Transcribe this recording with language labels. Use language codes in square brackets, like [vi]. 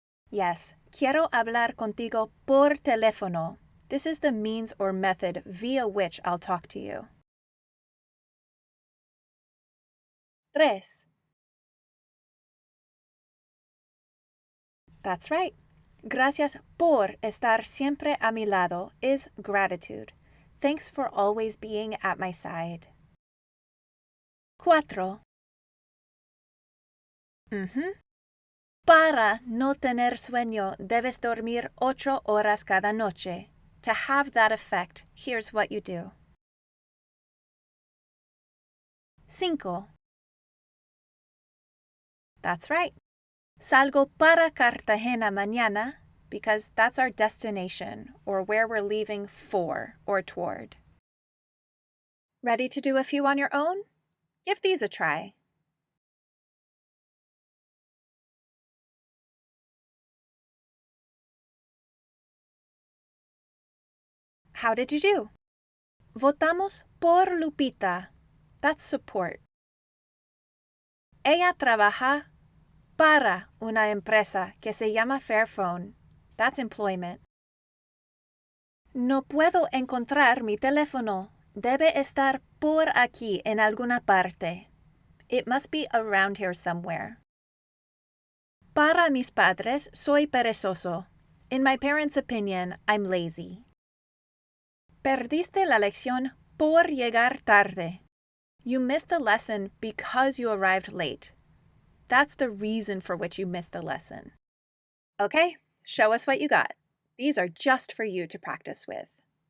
[es] Yes, quiero hablar contigo por teléfono. [en] This is the means or method via which I'll talk to you. [es] Tres. [en] That's right. [es] Gracias por estar siempre a mi lado [en] is gratitude. Thanks for always being at my side. [es] Cuatro. Para no tener sueño, debes dormir 8 horas cada noche. [en] To have that effect, here's what you do. [es] 5. [en] That's right. [es] Salgo para Cartagena mañana [en] because that's our destination or where we're leaving for or toward. Ready to do a few on your own? Give these a try. How did you do? [es] Votamos por Lupita. [en] That's support. [es] Ella trabaja para una empresa que se llama Fairphone. [en] That's employment. [es] No puedo encontrar mi teléfono. Debe estar por aquí en alguna parte. [en] It must be around here somewhere. [es] Para mis padres, soy perezoso. [en] In my parents' opinion, I'm lazy. [es] Perdiste la lección por llegar tarde. [en] You missed the lesson because you arrived late. That's the reason for which you missed the lesson. Okay, show us what you got. These are just for you to practice with.